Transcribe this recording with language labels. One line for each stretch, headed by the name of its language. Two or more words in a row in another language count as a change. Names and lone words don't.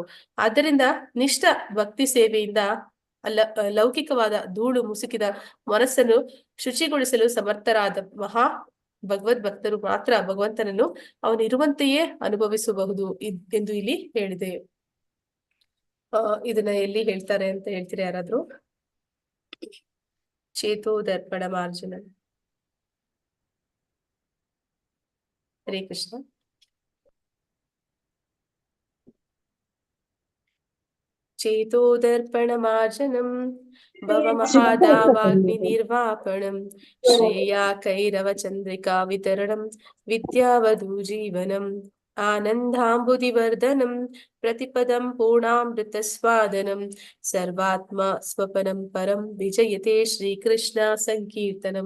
Kannada: ಆದ್ದರಿಂದ ನಿಷ್ಠ ಭಕ್ತಿ ಸೇವೆಯಿಂದ ಲೌಕಿಕವಾದ ಧೂಳು ಮುಸುಕಿದ ಮನಸ್ಸನ್ನು ಶುಚಿಗೊಳಿಸಲು ಸಮರ್ಥರಾದ ಮಹಾ ಭಗವದ್ ಭಕ್ತರು ಮಾತ್ರ ಭಗವಂತನನ್ನು ಅವನಿರುವಂತೆಯೇ ಅನುಭವಿಸಬಹುದು ಎಂದು ಇಲ್ಲಿ ಹೇಳಿದೆ. ಇದನ್ನ ಎಲ್ಲಿ ಹೇಳ್ತಾರೆ ಅಂತ ಹೇಳ್ತೀರಾ ಯಾರಾದ್ರೂ?
Sanskrit: ಚೇತೋ ದರ್ಪಣ ಮಾರ್ಜನ. ಹರೇ ಕೃಷ್ಣ. ಚೇತೋ ದರ್ಪಣ ಮಾರ್ಜನಂ ಭವ ಮಹಾದಾವಾಗ್ನಿ ನಿರ್ವಾಪಣಂ ಶ್ರೇಯಾ ಕೈರವ ಚಂದ್ರಿಕಾ ವಿತರಣಂ ವಿದ್ಯಾವಧೂ ಜೀವನಂ ಆನಂದಾಂಬುದಿವರ್ಧನಂ ಪ್ರತಿಪದಂ ಪೂರ್ಣಾಮೃತ ಸ್ವಾದನಂ ಸರ್ವಾತ್ಮ ಸ್ವಪನಂ ಪರಂ ವಿಜಯತೆ ಶ್ರೀಕೃಷ್ಣ ಸಂಕೀರ್ತನಂ.